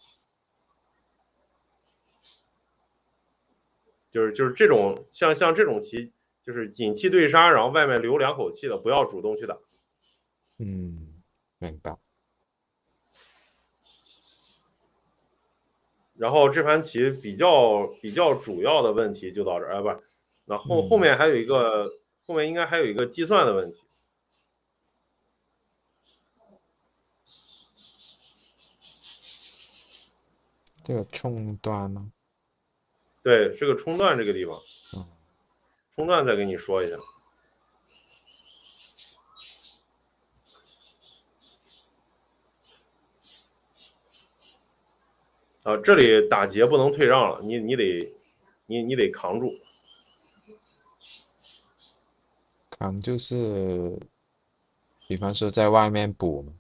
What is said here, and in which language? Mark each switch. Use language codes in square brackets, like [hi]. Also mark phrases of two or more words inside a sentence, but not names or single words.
[zh] 就是这种像这种棋，就是锦气对杀，然后外面留两口气的，不要主动去打。嗯，明白。然后这盘棋比较主要的問題就到這兒，不是，那後面還有一個，後面應該還有一個計算的問題。這個衝端嗎？對，這個衝斷這個地方，嗯衝斷再跟你說一下。啊，这里打劫不能退让了，你得扛住。扛就是比方说在外面补吗？